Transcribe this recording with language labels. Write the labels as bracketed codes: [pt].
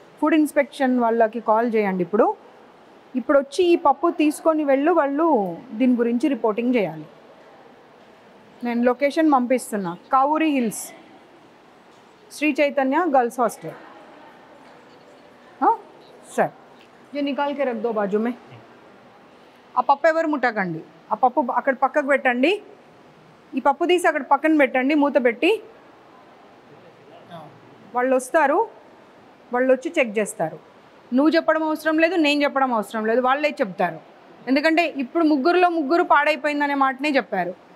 [te] Food inspection వాళ్ళకి call చేయండి. ఇప్పుడు వచ్చి ఈ పప్పు తీసుకొని వాళ్ళు దీని గురించి రిపోర్టింగ్ చేయాలి. నేను location పంపిస్తున్నా, Kavuri hills, Shri Chaitanya girls hostel. [hi] సరే ये निकाल के रख दो बाजू में. [te] ఆ పప్పు ఎవరు ముట్టకండి. ఆ పప్పు అక్కడ పక్కకు పెట్టండి. ఈ పప్పు తీసి అక్కడ పక్కన పెట్టండి, మూత పెట్టి. వాళ్ళు వస్తారు, వాళ్ళు వచ్చి చెక్ చేస్తారు. నువ్వు చెప్పడం అవసరం లేదు, నేను చెప్పడం అవసరం లేదు, వాళ్ళే చెప్తారు. ఎందుకంటే ఇప్పుడు ముగ్గురు పాడైపోయిందనే మాటనే చెప్పారు.